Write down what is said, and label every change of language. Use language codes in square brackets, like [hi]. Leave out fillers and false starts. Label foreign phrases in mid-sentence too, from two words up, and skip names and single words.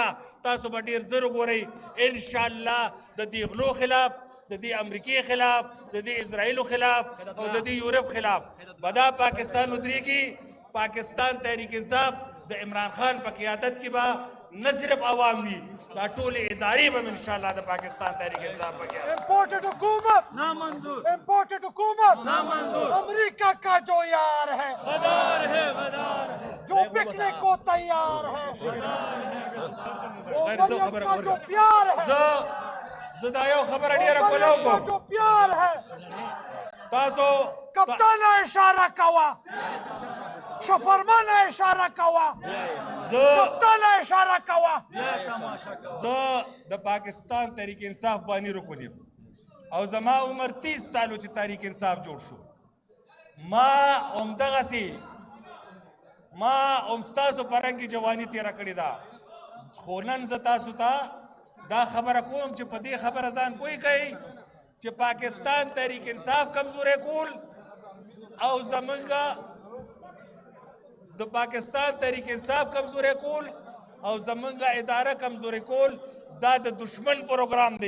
[ps] تاسو به ډېر زر وګورئ انشاءالله د دې غلو خلاف، د دې امریکې خلاف، د دې اسرائیلو خلاف او د دې یورپ خلاف به دا پاکستان ودرېږي. پاکستان تحریک انصاف د عمران خان په قیادت کې به نه صرف عوام دي، دا ټولې ادارې به انشاءالله د پاکستان تحریک انصاف په قیادت. [ur] امپورٹڈ حکومت نامنظور، امپورٹڈ حکومت نامنظور، امریکہ کا جو یار ہے جو بکنے کو تیار ہے، وہ مریم کا جو پیار ہے, [ps] زه دا یو خبره ډېره کوله [ur] مریم کا [ps] وکړم. [ur] جو پیار ہے. [ps] تاسو کپتان اشاره کوه، شفرمان اشاره کوه، کپتان اشاره کوه. زه د پاکستان تحریک انصاف بانی رکن یم او زما عمر 30 سالو چې تحریک انصاف جوړ شو. ما همدغسې ستاسو په رنګ کې جواني تېره کړې ده. خو نن زه تاسو ته دا خبره کوم چې په دې خبره ځان پوه کړئ چې پاکستان تحریک انصاف کمزوری کول او زمونږ د پاکستان تحریک انصاف کمزوری کول او زمونږ اداره کمزوری کول دا د دشمن پروګرام دی.